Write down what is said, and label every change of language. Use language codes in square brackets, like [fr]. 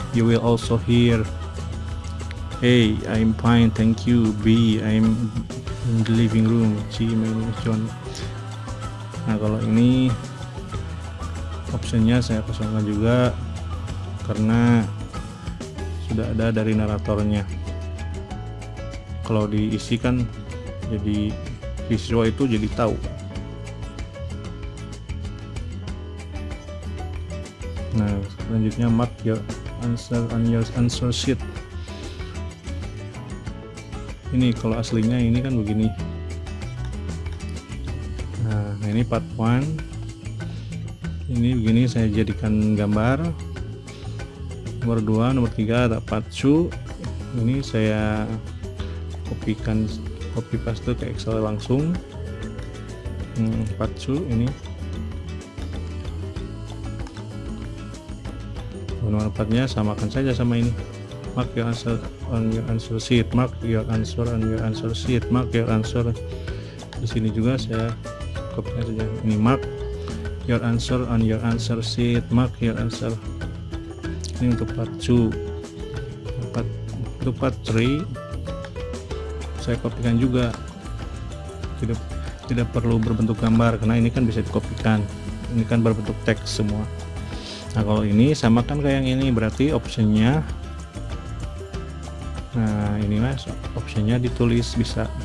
[en] You will also hear hey I'm fine thank you, B I'm in the living room, C my name is John. [id] Nah, kalau ini optionnya saya kosongkan juga karena sudah ada dari naratornya. Kalau diisi kan jadi siswa itu jadi tahu. Nah, selanjutnya [en] mark your answer on your answer sheet. [id] Ini kalau aslinya ini kan begini. Nah, ini part 1. Ini begini saya jadikan gambar. Nomor 2, nomor 3 ada part 2. Ini saya copy paste ke Excel langsung. Part 2 ini. Nomor 4-nya samakan saja sama ini. [en] Mark your answer on your answer sheet. Mark your answer on your answer sheet. Mark your answer. [id] Di sini juga saya copy saja. Ini [en] mark your answer on your answer sheet. Mark your answer. [id] Ini untuk part 2. Untuk part 3 saya kopikan juga, tidak perlu berbentuk gambar karena ini kan bisa dikopikan, ini kan berbentuk teks semua. Nah, kalau ini samakan kayak yang ini, berarti optionnya, nah ini mas, optionnya ditulis bisa.